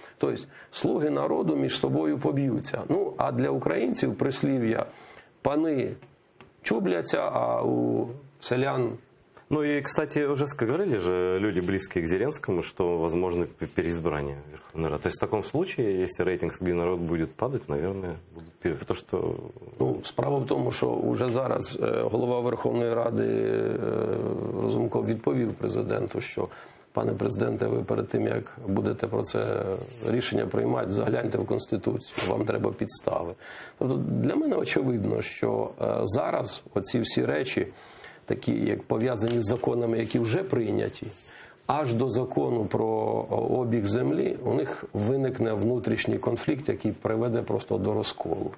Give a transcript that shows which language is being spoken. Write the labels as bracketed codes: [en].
[uk] Тобто, слуги народу між собою поб'ються. Ну, а для українців прислів'я «пани чубляться, а у селян...» [ru] Ну и, кстати, уже говорили же люди, близкие к Зеленскому, что возможно переизбрание Верховной Рады. То есть в таком случае, если рейтинг «Слуги народа» будет падать, наверное, будут потому что... [uk] Ну, справа в тому, що вже зараз голова Верховної Ради Разумков відповів президенту, що пане президенте, ви перед тим, як будете про це рішення приймати, загляньте в Конституцію, вам треба підстави. Тобто для мене очевидно, що зараз оці всі речі, такі як пов'язані з законами, які вже прийняті, аж до закону про обіг землі, у них виникне внутрішній конфлікт, який приведе просто до розколу.